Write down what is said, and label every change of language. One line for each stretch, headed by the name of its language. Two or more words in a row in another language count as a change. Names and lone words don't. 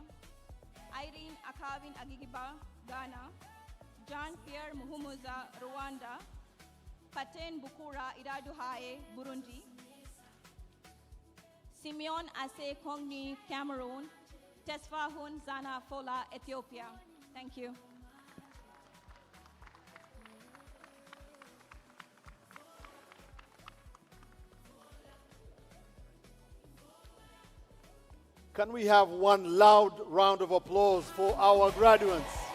English: Irene Akavin Agigiba, Ghana. Jean Pierre Muhumuza, Rwanda. Paten Bukura Iraduhaye, Burundi. Simeon Ase Kongni, Cameroon. Tesfahun Zana Fola, Ethiopia. Thank you. Can we have one loud round of applause for our graduates?